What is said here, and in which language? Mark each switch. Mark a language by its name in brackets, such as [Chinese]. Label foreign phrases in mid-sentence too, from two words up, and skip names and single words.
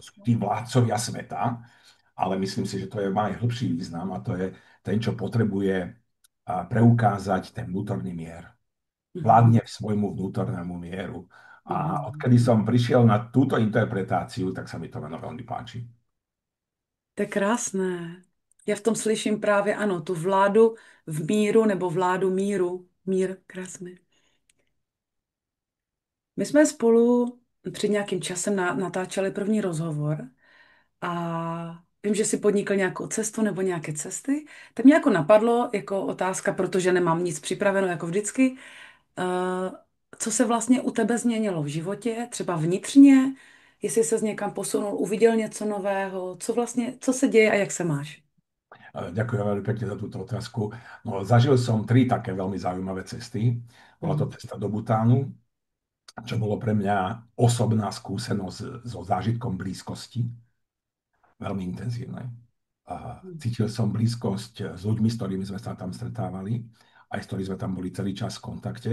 [Slovak] to sú tí vládcovia sveta, ale myslím si, že to je, má aj hĺbší význam a to je ten, čo potrebuje preukázať ten vnútorný mier. mhm, Vládne svojmu vnútornému mieru. A odkedy mhm. som prišiel na túto interpretáciu, tak sa mi to meno veľmi páči. [Czech] To je krásné. Já v tom slyším právě ano, tu vládu v míru nebo vládu míru. Mír, krásný. My jsme spolu před nějakým časem natáčeli první rozhovor a vím, že si podnikl nějakou cestu nebo nějaké cesty, tak mě jako napadlo jako otázka, protože nemám nic připraveno jako vždycky, eh, co se vlastně u tebe změnilo v životě, třeba vnitřně, jestli se někam posunul, uviděl něco nového, co vlastně, co se děje a jak se máš? [Slovak] Ďakujem veľmi pekne za túto otázku. No, zažil som tri také veľmi zaujímavé cesty. Bola to Mhm, cesta do Butánu, čo bolo pre mňa osobná skúsenosť so zážitkom blízkosti, veľmi intenzívnej. A cítil som blízkosť s ľuďmi, s ktorými sme sa tam stretávali, aj s ktorými sme tam boli celý čas v kontakte.